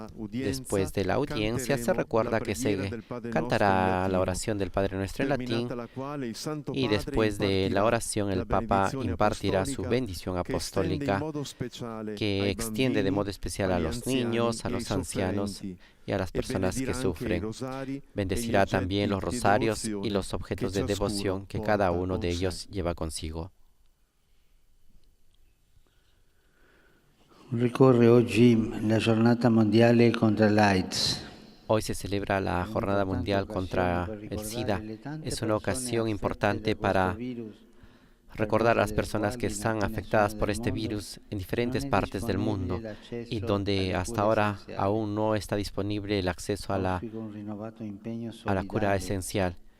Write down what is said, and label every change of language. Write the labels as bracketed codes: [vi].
[es] Después de la audiencia se recuerda que se cantará la oración del Padre Nuestro en latín y después de la oración el Papa impartirá su bendición apostólica que extiende de modo especial a los niños, a los ancianos y a las personas que sufren. Bendecirá también los rosarios y los objetos de devoción que cada uno de ellos lleva consigo. [it] Ricorre oggi la giornata mondiale contra l'AIDS. [es] Hoy se celebra la Jornada Mundial contra el SIDA. Es una ocasión importante para recordar a las personas que están afectadas por este virus en diferentes partes del mundo y donde hasta ahora aún no está disponible el acceso a la cura esencial.